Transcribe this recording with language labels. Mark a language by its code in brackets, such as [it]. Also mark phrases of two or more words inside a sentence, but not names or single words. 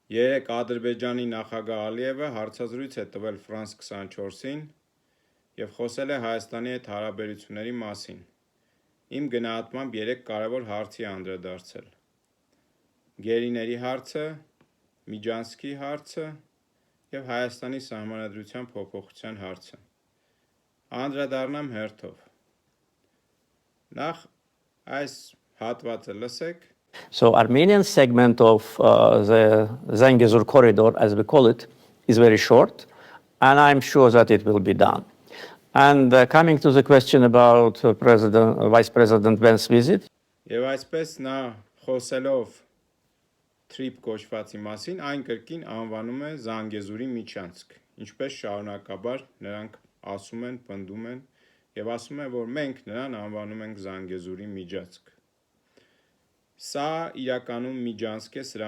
[hy] Երեկ Ադրբեջանի նախագահ Ալիևը հարցազրույց է տվել France 24-ին և խոսել է Հայաստանի հետ հարաբերությունների մասին։ Իմ գնահատմամբ 3 կարևոր հարցի է անդրադարձել. գերիների հարցը, Միջանցքի հարցը և Հայաստանի սահմանադրության փոփոխության հարցը։ Անդրադառնամ հերթով։ Նախ այս հատվածը լսեք։ [en] So Armenian segment of the Zangezur corridor, as we call it, is very short, and I'm sure that it will be done. And coming to the question about Vice President Vance's visit. [hy] Եվ այսպես նա խոսելով Trip կոչվածի մասին, այն կրկին անվանում է Զանգեզուրի միջանցք, ինչպես շարունակաբար նրանք ասում են, պնդում են և ասում են, որ մենք նրան անվանում ենք Զանգեզուրի միջանցք։ Սա իրականում միջանցք է, սրա